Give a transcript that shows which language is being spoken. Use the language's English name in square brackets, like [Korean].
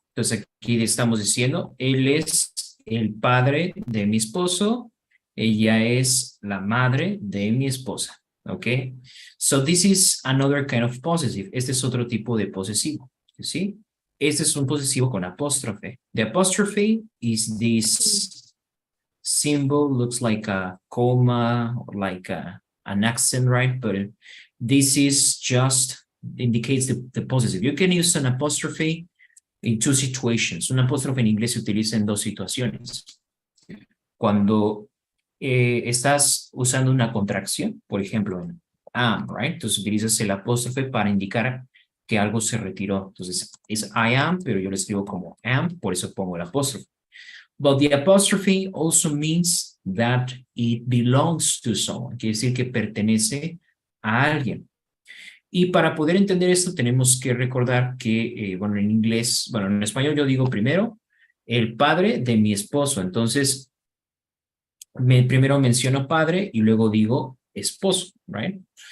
[Spanish] Entonces aquí estamos diciendo, él es el padre de mi esposo, ella es la madre de mi esposa. [English] Okay, so this is another kind of possessive. [Spanish] Este es otro tipo de posesivo. [English] You see? [Spanish] Este es un posesivo con apóstrofe. [English] The apostrophe is this symbol, looks like a comma or like an accent, right? But this is just indicates the possessive. You can use an apostrophe in two situations. [Spanish] Un apóstrofe en inglés se utiliza en dos situaciones. Cuando estás usando una contracción, por ejemplo, en am, right? Entonces utilizas el apóstrofe para indicar que algo se retiró. Entonces es I am, pero yo lo escribo como am, por eso pongo el apóstrofe. [English] But the apostrophe also means that it belongs to someone. [Spanish] Quiere decir que pertenece a alguien. Y para poder entender esto tenemos que recordar que, bueno, en inglés, bueno, en español yo digo primero el padre de mi esposo. Entonces, primero menciono padre y luego digo esposo, right?